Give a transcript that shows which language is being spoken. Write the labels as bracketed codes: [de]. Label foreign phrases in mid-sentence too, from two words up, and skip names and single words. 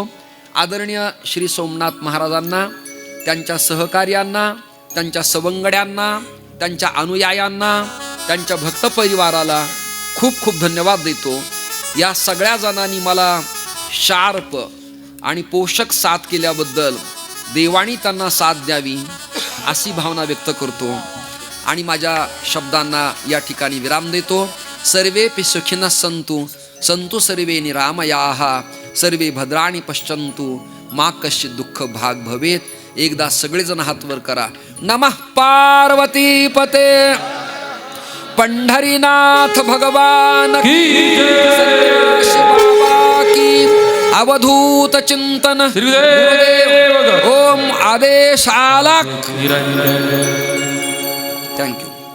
[mr] आदरणीय श्री सोमनाथ महाराजांना, त्यांच्या सहकार्यांना, त्यांच्या सवंगड्यांना, त्यांच्या अनुयायांना, त्यांच्या भक्त परिवाराला खूप खूप धन्यवाद देतो. या सगळ्या जणांनी मला शार्प आणि पोषक साथ केल्याबद्दल देवाणी त्यांना साथ द्यावी अशी भावना व्यक्त करतो आणि माझ्या शब्दांना या ठिकाणी विराम देतो. [sa] सर्वेपि सुखिनः सन्तु, सन्तु सर्वे निरामयाः, सर्वे भद्राणि पश्यन्तु, मा कश्चित् दुःख भाग भवेत. [mr] एकदा सगळेजण हात वर करा. [sa] नमः पार्वती पते, [hi] पंढरीनाथ भगवान की जय, बाबा की अवधूत चिंतन. [mr] ओम आदेश आला. थँक्यू.